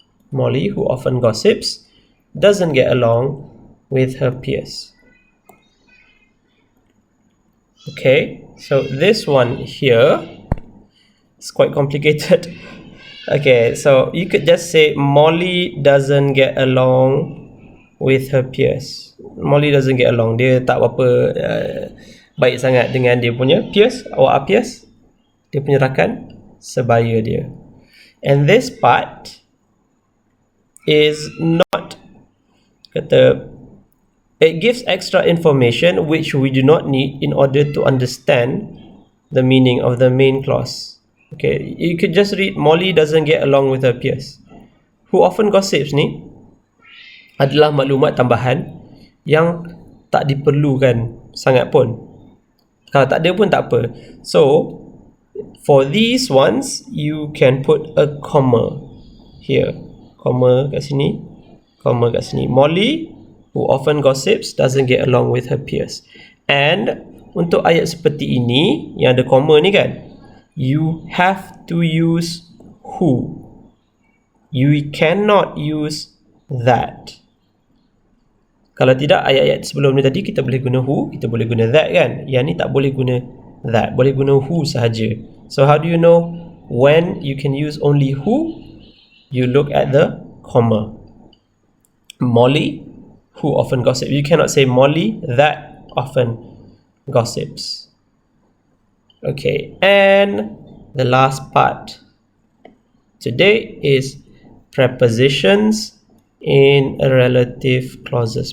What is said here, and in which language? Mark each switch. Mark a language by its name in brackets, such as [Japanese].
[English] Molly, who often gossips, doesn't get along with her peers. Okay, so this one here is quite complicated. Okay, so you could just say Molly doesn't get along with her peers. Molly doesn't get along. [Malay] Dia tak apa baik sangat dengan dia punya peers. [English] Or peers? [Malay] Dia punya rakan sebaya dia. [English] And this part is not kata, it gives extra information which we do not need in order to understand the meaning of the main clause. Okay, you could just read Molly doesn't get along with her peers. Who often gossips [Malay] ni adalah maklumat tambahan yang tak diperlukan sangat pun. Kalau tak ada pun tak apa. [English] So, for these ones, you can put a comma here. [Malay] Comma kat sini. Comma kat sini. [English] Molly, who often gossips, doesn't get along with her peers. [Malay] And untuk ayat seperti ini yang ada comma ni kan, [English] you have to use who. You cannot use that. [Malay] Kalau tidak, ayat-ayat sebelum ni tadi kita boleh guna who, kita boleh guna that kan. Yang ni tak boleh guna that, boleh guna who sahaja. [English] So how do you know when you can use only who? You look at the comma. Molly, who often gossips. You cannot say Molly that often gossips. Okay, and the last part today is prepositions in relative clauses.